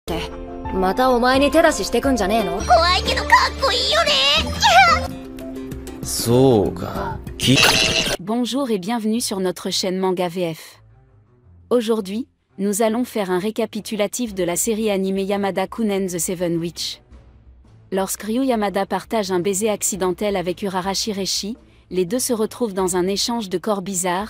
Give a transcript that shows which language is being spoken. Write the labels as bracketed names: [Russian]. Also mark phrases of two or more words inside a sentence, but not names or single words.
[Japanese] ってまたお前に手出ししてくんじゃねえの？怖いけどかっこいいよね。そうか。 [French] Bonjour et bienvenue sur notre chaîne Manga VF. Aujourd'hui, nous allons faire un récapitulatif de la série animée Yamada-kun and the Seven Witch. Lorsque Ryu Yamada partage un baiser accidentel avec Urara Shireshi, les deux se retrouvent dans un échange de corps bizarres.